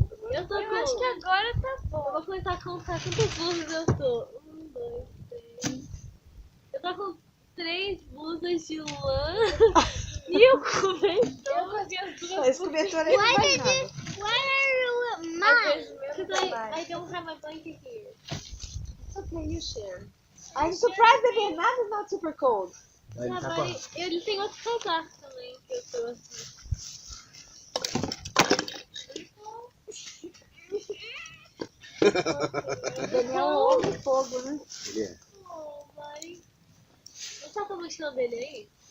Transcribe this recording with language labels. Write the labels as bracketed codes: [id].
[pt] Eu acho que agora tá bom. Eu vou começar a contar quantas blusas eu tô. 1, 2, 3. Eu tô com 3 blusas de lã e o cobertor com as minhas duas Esse cobertor aí não vai nada. [en] Why are you mine? Because I don't have my blanket here. It's okay, you share. I'm surprised that Bernardo is not super cold. [pt] Aí ele tá Ah, com a- mas ele tem outro casaco também que eu trouxe. O Daniel é um homem de fogo, né? Ele é. Oh, mas... Você tá com a mochila dele aí?